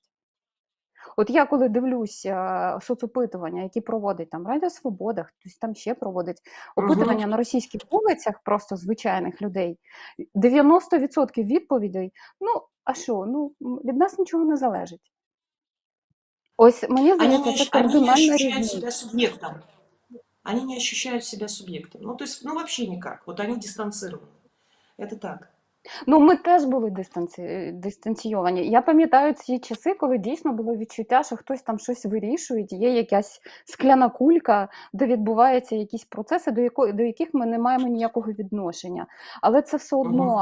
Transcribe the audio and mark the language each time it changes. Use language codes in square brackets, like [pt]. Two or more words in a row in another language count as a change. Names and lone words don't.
[uk] От я коли дивлюсь соцопитування, які проводить там Радіо Свобода, хтось там ще проводить Мгм. опитування на російських вулицях просто звичайних людей, 90% відповідей: ну, а що, ну, від нас нічого не залежить. Ось мені здається, це [ru] Они не [uk] кардинальна [ru] ощущают себя [uk] різниця. [ru] субъектом. Они не ощущают себя субъектом. Ну, то есть, ну, вообще никак. Вот они дистанцированы. Это так. [uk] Ну, ми теж були дистанційовані. Я пам'ятаю ці часи, коли дійсно було відчуття, що хтось там щось вирішує, є якась скляна кулька, де відбуваються якісь процеси, до яких ми не маємо ніякого відношення. Але це все Мгм.